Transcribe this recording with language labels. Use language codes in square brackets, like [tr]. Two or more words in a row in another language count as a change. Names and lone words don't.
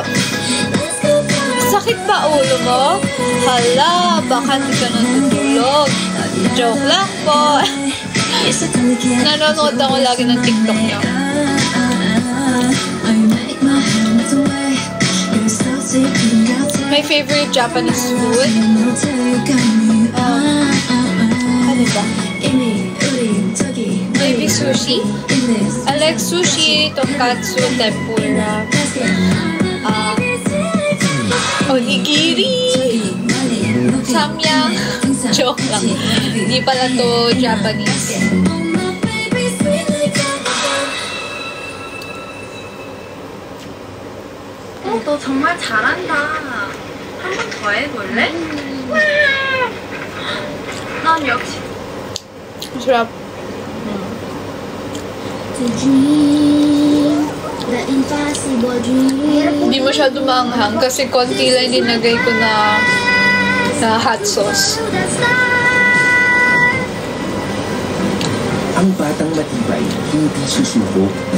[tl] Sakit ba ulo mo? Hala, baka hindi ka natutulog. Joke lang po. Nanonood ako lagi ng TikTok niya. [en] My favorite Japanese food? [tl] Ano ba? [en] Maybe sushi? I like sushi, tonkatsu, tempura. Onigiri! [tl] Samyang! Joke lang. Hindi pala to Japanese. [ko] 너 정말 잘한다. 한 번 더 해볼래? 난 역시 [tl] Sarap. Hindi masyado maanghang kasi konti lang dinagay ko na hot sauce. Ang batang matibay, hindi susuko.